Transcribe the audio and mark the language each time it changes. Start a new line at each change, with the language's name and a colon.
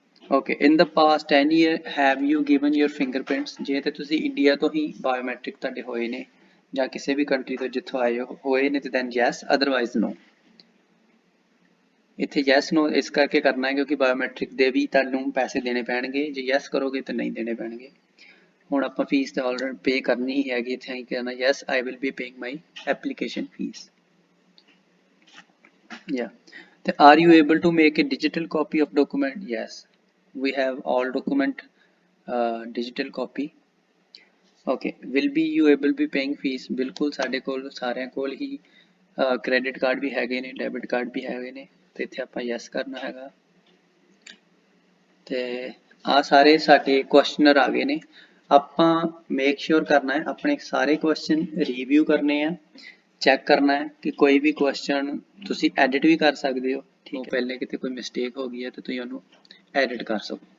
Punjabi: Okay,
English: in the past 10 year have you given your fingerprints,
Punjabi: ਜੇ ਤੇ ਤੁਸੀਂ India ਤੋਂ ਹੀ ਬਾਇਓਮੈਟ੍ਰਿਕ ਤੁਹਾਡੇ ਹੋਏ ਨੇ ਜਾਂ ਕਿਸੇ ਵੀ ਕੰਟਰੀ ਤੋਂ ਜਿੱਥੋਂ ਆਏ ਹੋਏ ਨੇ ਤੇ ਦੈਨ ਯੈਸ, ਅਦਰਵਾਈਜ਼ ਨੋ। ਇੱਥੇ ਯੈਸ ਨੋ ਇਸ ਕਰਕੇ ਕਰਨਾ ਹੈ ਕਿਉਂਕਿ ਬਾਇਓਮੈਟ੍ਰਿਕ ਦੇ ਵੀ ਤੁਹਾਨੂੰ ਪੈਸੇ ਦੇਣੇ ਪੈਣਗੇ, ਜੇ ਯੈਸ ਕਰੋਗੇ ਤਾਂ ਨਹੀਂ ਦੇਣੇ ਪੈਣਗੇ। ਹੁਣ ਆਪਾਂ ਫੀਸ ਤਾਂ ਆਲਰੇਡੀ ਪੇ ਕਰਨੀ ਹੀ ਹੈਗੀ, ਇੱਥੇ ਅਸੀਂ ਕਹਿਣਾ
English: Yes I will be paying my application fees. Yeah, ਤੇ are you able to make a digital copy of document? Yes, we have all document digital copy. Okay, will be you able be paying fees?
Punjabi: ਬਿਲਕੁਲ ਸਾਡੇ ਕੋਲ ਸਾਰਿਆਂ ਕੋਲ ਹੀ credit card ਵੀ ਹੈਗੇ ਨੇ, debit card ਵੀ ਹੈਗੇ ਨੇ, ਤੇ ਇੱਥੇ ਆਪਾਂ ਯੈਸ ਕਰਨਾ ਹੈਗਾ। ਤੇ ਆ ਸਾਰੇ ਸਾਡੇ ਕੁਐਸਚਨਰ ਆ ਗਏ ਨੇ। ਆਪਾਂ ਮੇਕ ਸ਼ੋਰ ਕਰਨਾ ਹੈ ਆਪਣੇ ਸਾਰੇ ਕੁਐਸਚਨ ਰਿਵਿਊ ਕਰਨੇ ਆ, ਚੈੱਕ ਕਰਨਾ ਹੈ ਕਿ ਕੋਈ ਵੀ ਕੁਐਸਚਨ ਤੁਸੀਂ ਐਡਿਟ ਵੀ ਕਰ ਸਕਦੇ ਹੋ, ਠੀਕ ਹੈ, ਪਹਿਲੇ ਕਿਤੇ ਕੋਈ ਮਿਸਟੇਕ ਹੋ ਗਈ ਹੈ ਤੇ ਤੁਸੀਂ ਉਹਨੂੰ ਐਡਿਟ ਕਰ ਸਕੋ।